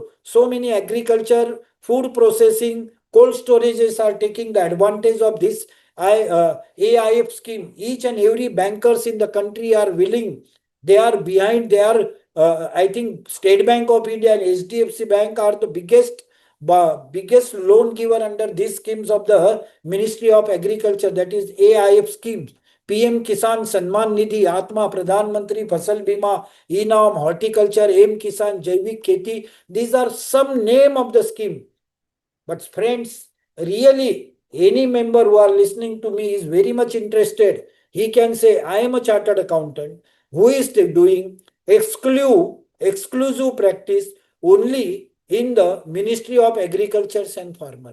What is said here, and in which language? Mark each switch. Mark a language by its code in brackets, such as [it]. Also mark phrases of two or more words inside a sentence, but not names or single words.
[en] So many agriculture, food processing, cold storages are taking the advantage of this AIF scheme. Each and every bankers in the country are willing. They are behind. They are, I think, State Bank of India and HDFC Bank are the biggest loan giver under these schemes of the Ministry of Agriculture, that is AIF schemes. PM Kisan Samman Nidhi, Atma, Pradhan Mantri Fasal Bima, Enam, Horticulture, M Kisan, Jaivik Kheti. These are some name of the scheme. But friends, really, any member who are listening to me is very much interested. He can say, I am a chartered accountant who is doing exclusive practice only in the Ministry of Agriculture and Farmer.